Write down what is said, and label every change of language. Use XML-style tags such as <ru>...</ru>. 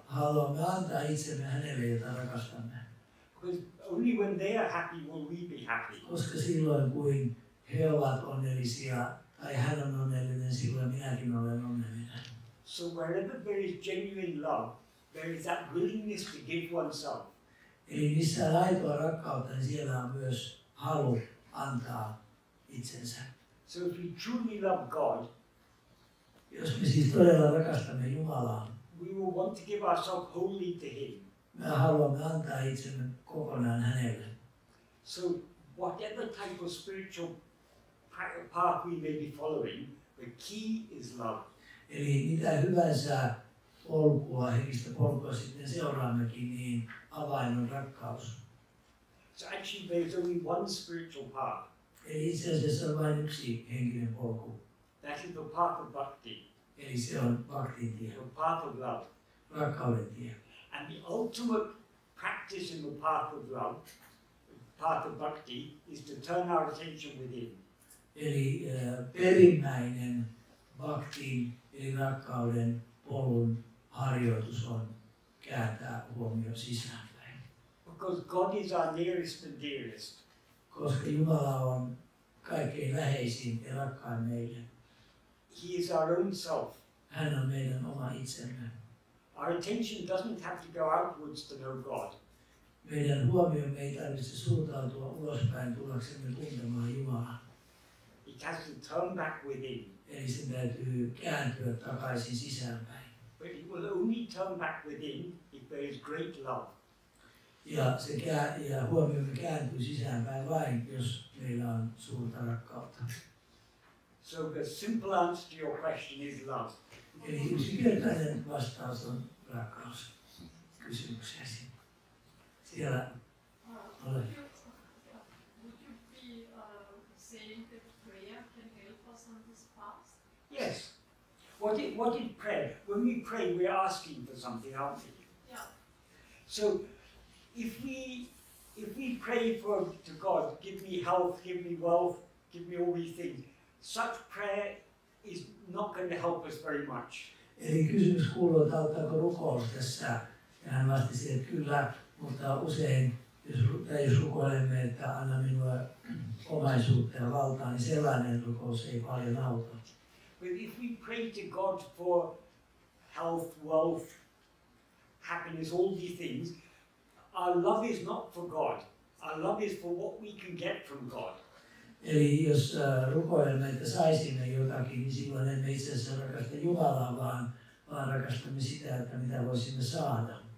<fi>Haluamme antaa itsemme hänelle, jota rakastamme.</fi> <en>Because only when they are happy will we be happy.</en> <fi>Koska silloin, kun he ovat onnellisia tai hän on onnellinen, silloin minäkin olen onnellinen.</fi> <en>So wherever there is genuine love, there is that willingness to give oneself.</en> <fi>Eli missä on aitoa rakkautta, niin siellä on myös halu antaa itsensä.</fi> <en>So if we truly love God,</en> <fi>jos me siis todella rakastamme Jumalaa,</fi> <en>we will want to give ourselves wholly to Him.</en> <fi>Me haluamme antaa itsemme kokonaan hänelle.</fi> <en>So whatever type of spiritual path we may be following, the key is love.</en> <fi>Eli mitä hyvänsä polkua, henkistä polkua sitten seuraammekin, niin avain on rakkaus.</fi> <en>So actually there is only one spiritual path.</en> <fi>Eli itse asiassa on vain yksi henkinen polku.</fi> <en>That is the path of bhakti.</en> <fi>Eli se on bhaktin tie.</fi> <en>The path of love.</en> <fi>Rakkauden tie.</fi> <en>And the ultimate practice in the path of love, path of bhakti, is to turn our attention within.</en> <fi>Eli perimmäinen bhaktin eli rakkauden polun harjoitus on kääntää huomio sisäänpäin.</fi> <en>Because God is our nearest and dearest.</en> <fi>Koska Jumala on kaikkein läheisin ja rakkain meille.</fi> <en>He is our own self.</en> <fi>Hän on meidän oma itsemme.</fi> <en>Our attention doesn't have to go outwards to know God.</en> <fi>Meidän huomiomme ei tarvitse suuntautua ulospäin tullaksemme tuntemaan Jumalaa.</fi> <en>It has to turn back within.</en> <fi>Eli sen täytyy kääntyä takaisin sisäänpäin.</fi> <en>But it will only turn back within if there is great love.</en> <fi>Ja huomiomme kääntyy sisäänpäin vain, jos meillä on suurta rakkautta.</fi> <en>So the simple answer to your question is love.</en> <fi>Eli yksinkertainen vastaus on rakkaus kysymykseesi. Siellä ole.</fi> <en>Would you be saying that prayer can help us on this path? Yes. What is prayer? When we pray, we're asking for something, aren't we? Yeah. So if we pray to God, give me health, give me wealth, give me all these things, such prayer is not going to help us very much.</en> <fi>Eli kysymys kuuluu, että auttaako rukous tässä? Ja hän vastasi, että kyllä, mutta usein, jos rukoilemme, että anna minulle omaisuutta ja valtaa, niin sellainen rukous ei paljon auta.</fi> <en>But if we pray to God for health, wealth, happiness, all these things, our love is not for God. Our love is for what we can get from God.</en> <fi>Eli jos rukoilemme, että saisimme jotakin, niin silloin emme itse asiassa rakasta Jumalaa, vaan rakastamme sitä, että mitä voisimme saada.</fi>